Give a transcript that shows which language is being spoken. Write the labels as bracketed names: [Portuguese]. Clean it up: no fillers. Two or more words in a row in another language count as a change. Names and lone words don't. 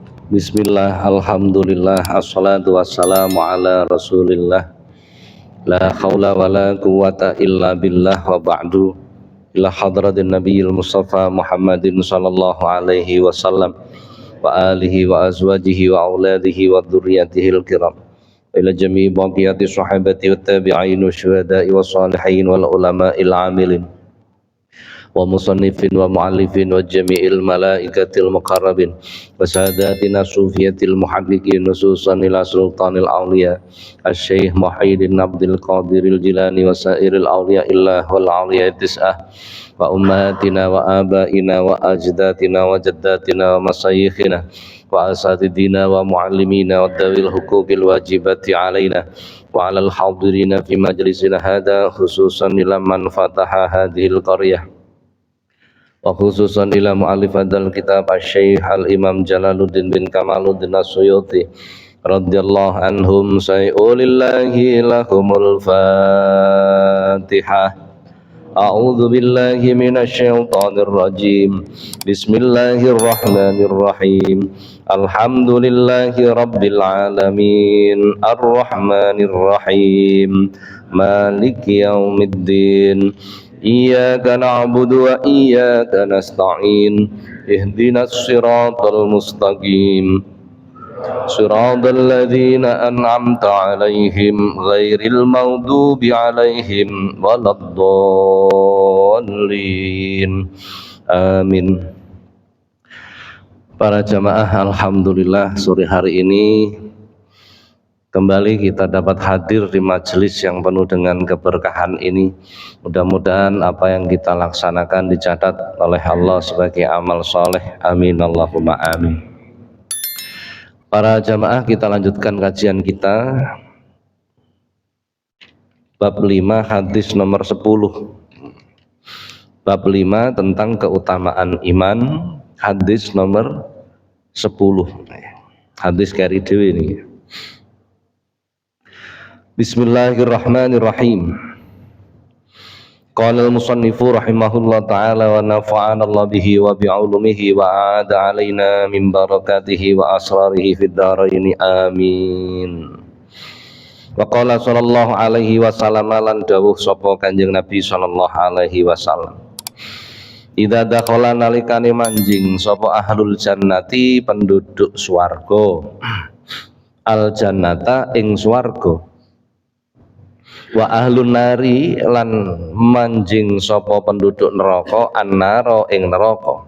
[Arabic] بسم الله، الحمد لله، والصلاة والسلام على رسول الله. لا حول ولا قوة إلا بالله وبعد. إلى حضرة النبي المصطفى محمد صلى الله عليه وسلم وآله وأزواجه وأولاده وذريته الكرام. إلى جميع بقية الصحابة والتابعين والشهداء والصالحين والعلماء العاملين والمصنفين والمؤلفين وجميع الملائكة المقربين و ساداتنا الصوفية المحققين خصوصا إلى سلطان الأولياء الشيخ محيي الدين عبد القادر الجيلاني وسائر أولياء الله والأولياء التسعة وأمهاتنا وآبائنا وأجدادنا وجداتنا و مشايخنا وأساتذتنا ومعلمينا وذوي الحقوق الواجبة علينا وعلى الحاضرين في مجلسنا هذا خصوصا إلى من فتح هذه القرية وخصوصا إلى مؤلف هذا الكتاب الشيخ الإمام جلال الدين بن كمال الدين السيوطي رضي الله عنهم شيء لله لهم الفاتحة. أعوذ بالله من الشيطان الرجيم. بسم الله الرحمن الرحيم. الحمد لله رب العالمين الرحمن الرحيم مالك يوم الدين. إياك نعبد وإياك نستعين اهدنا الصراط المستقيم صراط الذين أنعمت عليهم غير المغضوب عليهم ولا الضالين آمين. [Indonesian] Para jamaah, alhamdulillah sore hari ini kembali kita dapat hadir di majelis yang penuh dengan keberkahan ini. Mudah-mudahan apa yang kita laksanakan dicatat oleh Allah sebagai amal soleh. [Arabic] آمين اللهم آمين. [Indonesian] Para jamaah, kita lanjutkan kajian kita bab 5 hadis nomor 10. Bab 5 tentang keutamaan iman, hadis nomor 10. Hadis kari dewe ini. [Arabic] بسم الله الرحمن الرحيم. قال المصنف رحمه الله تعالى ونفعنا الله به وبعلومه وأعاد علينا من بركاته وأسراره في الدارين آمين. وقال صلى الله عليه وسلم [Javanese] lan dawuh sapa Kanjeng Nabi [Arabic] صلى الله عليه وسلم. إذا دخل [Javanese] nalikane manjing sapa [Arabic] أهل الجنة [Javanese] penduduk swarga. [Arabic] الجنة [Javanese] ing swarga. [Arabic] وأهل النار [Javanese] lan manjing sapa penduduk neraka annara ing neraka.